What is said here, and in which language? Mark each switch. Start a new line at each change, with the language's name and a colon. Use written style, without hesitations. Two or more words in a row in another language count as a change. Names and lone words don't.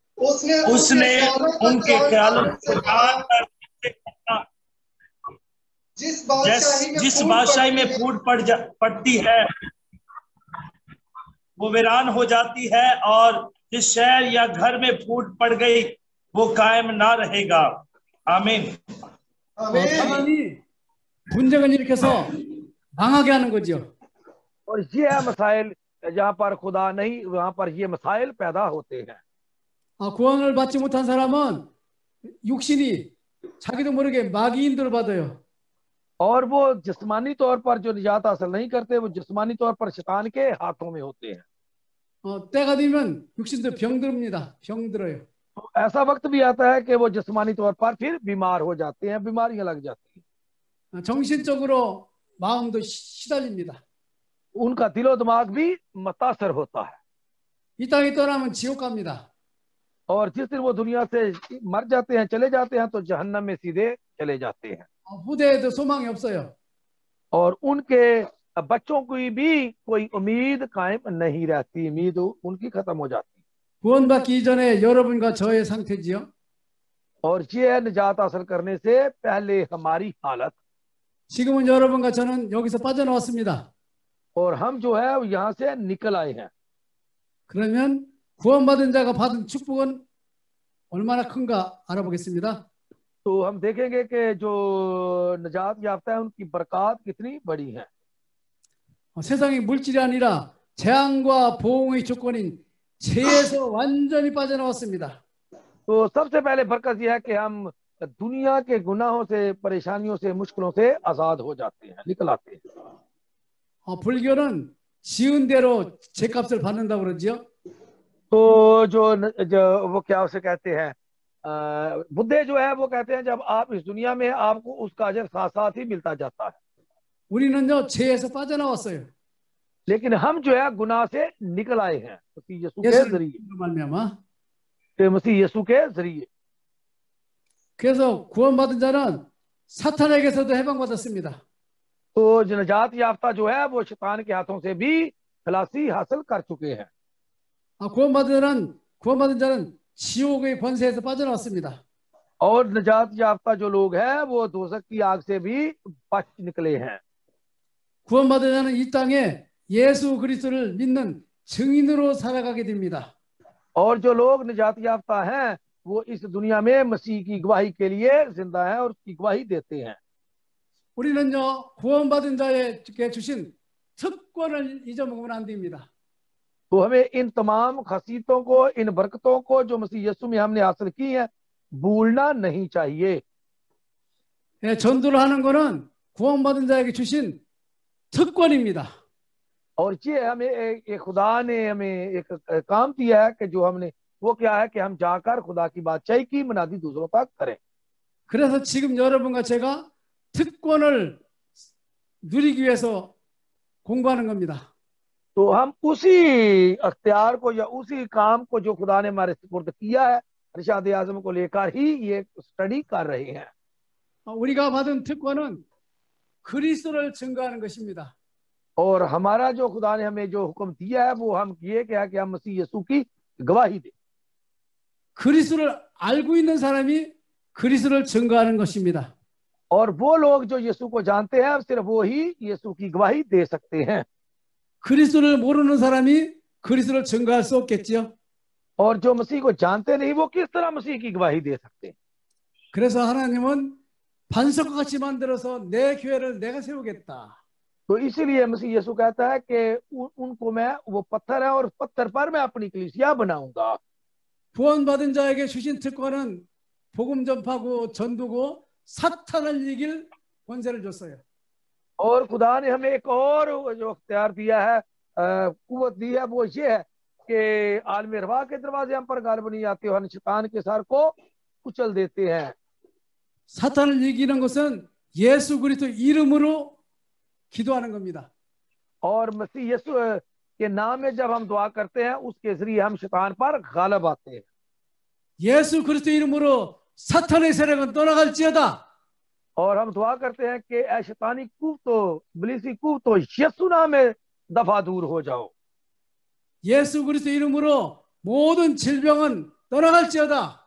Urdu: اس نے ان کے خیالوں کو جان کر جس بادشاہی जिस में بادشاہی میں پھوٹ پڑتی ہے وہ ویران ہو جاتی ہے، اور جس شہر یا گھر میں پھوٹ پڑ گئی وہ قائم نہ رہے گا. आमीन।
Korean: 사단이 분쟁을 일으켜서 망하게 하는 거죠.
Urdu: اور یہ ہے مسائل، جہاں پر خدا نہیں وہاں پر یہ مسائل پیدا ہوتے ہیں.
Korean: 구원을 받지 못한 사람은 육신이 자기도 모르게 마귀 인도를 받아요.
Urdu: اور وہ جسمانی طور پر جو نجات حاصل نہیں کرتے، وہ جسمانی طور پر شیطان کے ہاتھوں میں ہوتے ہیں.
Korean: 때가 되면 육신도 병듭니다. 병들어요.
Urdu: تو ایسا وقت بھی آتا ہے کہ وہ جسمانی طور پر پھر بیمار ہو جاتے ہیں، بیماریاں لگ جاتی ہیں.
Korean: 정신적으로 마음도 시달립니다.
Urdu: ان کا دلو دماغ بھی متاثر ہوتا ہے.
Korean: 이 땅에 떠나면 지옥 갑니다.
Urdu: اور جس دن وہ دنیا سے مر جاتے ہیں، چلے جاتے ہیں، تو جہنم میں سیدھے چلے جاتے ہیں.
Korean: 후대에도 소망이 없어요.
Urdu: اور ان کے بچوں کی بھی کوئی امید قائم نہیں رہتی، امید ان کی ختم ہو جاتی.
Korean: 구원받기 이전에 여러분과 저의 상태지요.
Urdu: اور یہ نجات حاصل کرنے سے پہلے ہماری حالت.
Korean: 지금은 여러분과 저는 여기서 빠져나왔습니다.
Urdu: اور ہم جو ہے یہاں سے نکل آئے ہیں.
Korean: 그러면 구원받은 자가 받은 축복은 얼마나 큰가 알아보겠습니다.
Urdu: تو ہم دیکھیں گے کہ جو نجات یافتہ ہے ان کی برکت کتنی بڑی ہے.
Korean: 세상이 물질이 아니라 재앙과 보응의 조건인 죄에서 완전히 빠져나왔습니다.
Urdu: تو سب سے پہلے برکت یہ ہے کہ ہم دنیا کے گناہوں سے، پریشانیوں سے، مشکلوں سے آزاد ہو جاتے ہیں، نکل آتے ہیں.
Korean: 불교는 지은 대로 죄값을 받는다고 그러죠.
Urdu: تو جو وہ کیا اسے کہتے ہیں، بدھے جو ہے وہ کہتے ہیں جب آپ اس دنیا میں آپ کو اس کا اجر ساتھ ساتھ ہی ملتا جاتا ہے.
Korean: 우리는요 죄에서 빠져나왔어요.
Urdu: لیکن ہم جو ہے گناہ سے نکل آئے ہیں مسیح یسوع کے ذریعے,
Korean: 말미암아.
Urdu: مسیح یسوع کے ذریعے.
Korean: 그래서 구원받은 자는 사탄에게서도 해방받았습니다.
Urdu: تو جو نجات یافتہ جو ہے وہ شیطان کے ہاتھوں سے بھی خلاصی حاصل کر چکے ہیں.
Korean: 구원받은 자는 지옥의 권세에서 빠져나왔습니다.
Urdu: اور نجات یافتہ جو لوگ ہیں وہ دوزخ کی آگ سے بھی بچ نکلے ہیں.
Korean: 구원받은 자는 이 땅에 예수 그리스도를 믿는 증인으로 살아가게 됩니다.
Urdu: اور جو لوگ نجات یافتہ ہیں وہ اس دنیا میں مسیح کی گواہی کے لیے زندہ ہیں اور اس کی گواہی دیتے ہیں.
Korean: 우리는요 구원받은 자에게 주신 특권을 잊어먹으면 안 됩니다.
Urdu: تو ہمیں ان تمام خصیتوں کو، ان برکتوں کو جو مسیح یسوع میں ہم نے حاصل کی ہے، بھولنا نہیں چاہیے.
Korean: 전도를 하는 거는 구원받은 자에게 주신 특권입니다.
Urdu: اور یہ ہمیں ایک خدا نے ہمیں ایک کام دیا ہے کہ جو ہم نے وہ کیا ہے کہ ہم جا کر خدا کی بادشاہی کی منادی دوسروں تک کریں.
Korean: 그래서 지금 여러분과 제가 특권을 누리기 위해서 공부하는 겁니다.
Urdu: تو ہم اسی اختیار کو یا اسی کام کو جو خدا نے ہمارے سپرد کیا ہے، ارشاد اعظم کو لے کر ہی یہ اسٹڈی کر رہے ہیں.
Korean: 우리가 받은 특권은 그리스도를 증거하는 것입니다.
Urdu: اور ہمارا جو خدا نے ہمیں جو حکم دیا ہے وہ ہم یہ کیا کہ ہم مسیح یسوع کی گواہی دیں.
Korean: 그리스도를 알고 있는 사람이 그리스도를 증거하는 것입니다.
Urdu: اور وہ لوگ جو یسوع کو جانتے ہیں صرف وہ ہی یسوع کی گواہی دے سکتے ہیں.
Korean: 그리스도를 모르는 사람이 그리스도를 증거할 수 없겠지요.
Urdu: اور جو مسیح کو جانتے نہیں وہ کس طرح مسیح کی گواہی دے سکتے ہیں.
Korean: 그래서 하나님은 반석과 같이 만들어서 내 교회를 내가 세우겠다.
Urdu: تو اسی لیے مسیح یسوع کہتا ہے کہ ان کو میں، وہ پتھر ہے اور اس پتھر پر میں اپنی کلیسیا بناؤں گا.
Korean: 구원받은 자에게 주신 특권은 복음 전파고 전도고 사탄을 이길 권세를 줬어요.
Urdu: اور خدا نے ہمیں ایک اور جو اختیار دیا ہے، قوت دی ہے، وہ یہ ہے کہ عالم روا کے دروازے ہم پر غالب نہیں آتے ہو، ہم شیطان کے سر کو کچل دیتے ہیں.
Korean: 사탄을 이기는 것은 예수 그리스도 이름으로 기도하는 겁니다.
Urdu: اور مسیح یسوع کے نام میں جب ہم دعا کرتے ہیں اس کے ذریعے ہم شیطان پر غالب آتے ہیں.
Korean: 예수 그리스도 이름으로 사탄의 세력은 떠나갈지어다.
Urdu: اور ہم دعا کرتے ہیں کہ اے شیطانی قوتو، ابلیسی قوتو، یسوع نام میں دفع دور ہو جاؤ.
Korean: 예수 그리스도 이름으로 모든 질병은 떠나갈지어다.